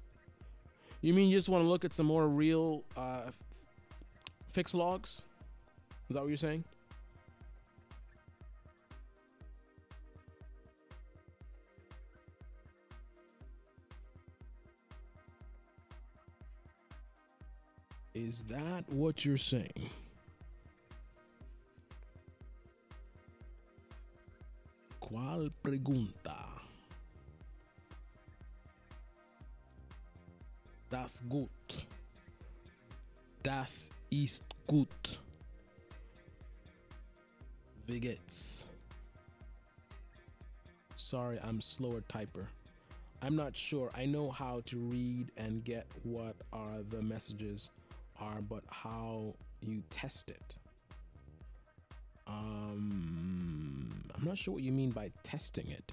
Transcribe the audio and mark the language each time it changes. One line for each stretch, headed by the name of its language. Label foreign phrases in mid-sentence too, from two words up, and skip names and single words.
English: You mean you just want to look at some more real fix logs? Is that what you're saying? Is that what you're saying?
Spanish: ¿Cuál pregunta?
German: Das gut. Das ist gut. Wie geht's?
English: Sorry, I'm slower typer. I'm not sure. I know how to read and get what are the messages are, but how you test it. I'm not sure what you mean by testing it.